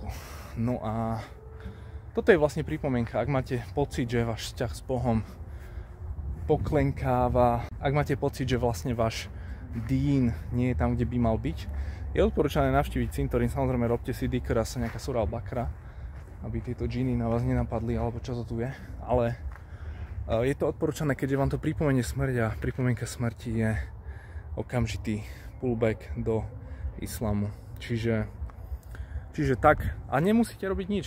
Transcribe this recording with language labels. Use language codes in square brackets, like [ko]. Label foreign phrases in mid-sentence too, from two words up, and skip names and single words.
[sk] No a toto je vlastne pripomienka, ak máte pocit, že váš vzťah s Bohom poklenkáva, ak máte pocit, že vlastne váš dín nie je tam, kde by mal byť, je odporúčané navštíviť cintorín. Samozrejme, robte si dikr, sa nejaká surah al-Baqara, aby tieto džiny na vás nenapadli, alebo čo to tu je. Ale je to odporúčané, keďže vám to pripomenie smrť a pripomienka smrti je okamžitý pullback do islamu. Čiže tak, a nemusíte robiť nič.